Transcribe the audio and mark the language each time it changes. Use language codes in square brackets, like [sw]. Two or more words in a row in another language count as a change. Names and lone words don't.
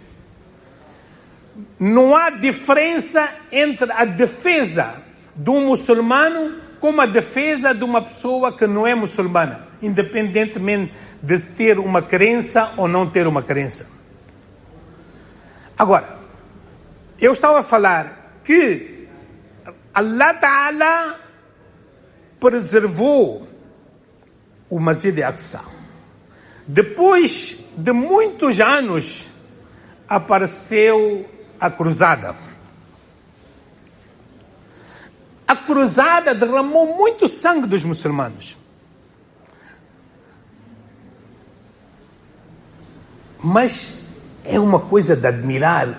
[pt] Não há diferença entre a defesa de um muçulmano como a defesa de uma pessoa que não é muçulmana, independentemente de ter uma crença ou não ter uma crença. Agora, eu estava a falar que [ar] Allah Ta'ala [pt] preservou o Masjid al-Aqsa. Depois de muitos anos, apareceu a cruzada. A cruzada derramou muito sangue dos muçulmanos. Mas é uma coisa de admirar.